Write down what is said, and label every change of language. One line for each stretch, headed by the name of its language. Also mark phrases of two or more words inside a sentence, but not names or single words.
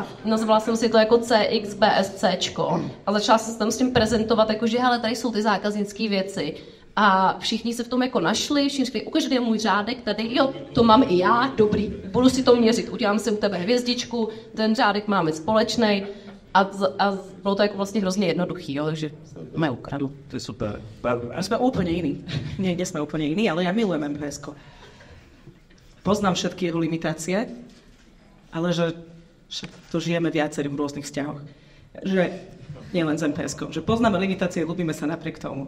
Czech: Nazvala jsem si to jako CXBSCčko. A začala jsem se tam s tím prezentovat, jako že hele, tady jsou ty zákaznické věci. A všichni se v tom jako našli, všichni řekli, ukaž, kde je můj řádek, tady, jo, to mám i já, dobrý, budu si to měřit, udělám si u tebe hvězdičku, ten řádek máme společnej a bylo to jako vlastně hrozně jednoduchý, jo, takže jsme ukradli. To je super.
Slovak: A sme úplne iní. Nie sme úplne iní, ale ja milujem MPS-ko. Poznám všetky jeho limitácie, ale že to žijeme viacerí v rôznych vzťahoch. Že nielen z MPS-kou, že poznáme limitácie, ľúbime sa napriek tomu.